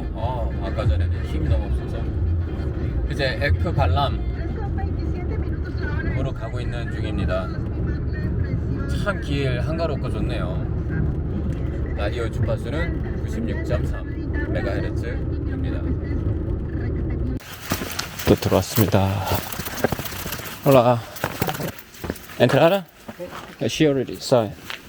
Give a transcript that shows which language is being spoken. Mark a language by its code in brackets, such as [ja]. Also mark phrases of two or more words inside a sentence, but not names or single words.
[ko] 아까 전에는 힘이 너무 없어서 이제 에크발람으로 가고 있는 중입니다. 참 길 한가롭고 좋네요. 라디오 주파수는 96.3MHz입니다. 또 들어왔습니다. [es] Hola. Entrada? [en] She already saw it.